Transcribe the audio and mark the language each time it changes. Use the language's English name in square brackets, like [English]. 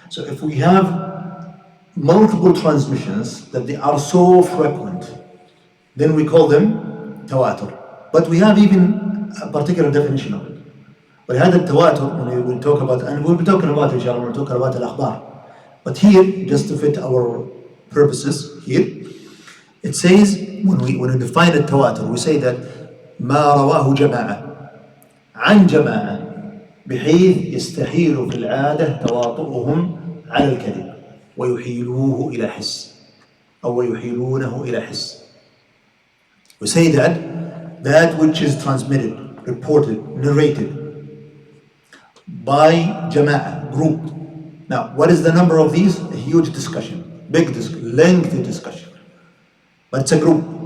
[English] So if we have multiple transmissions that they are so frequent, then we call them tawatur. But we have even a particular definition of it. [Arabic] ولهذا التواتر, [English] when we will talk about, and we'll be talking about inshallah, we'll talk about al-akhbar. But here, just to fit our purposes here, it says, when we define التواتر, we say that [Arabic] ما رواه جماعة عن جماعة بحيث يستحيل في العادة تواطؤهم على الكذب ويحيلوه إلى حس أو ويحيلونه إلى حس. [English] We say that which is transmitted, reported, narrated by Jama'ah, group. Now, what is the number of these? A huge discussion, lengthy discussion. But it's a group.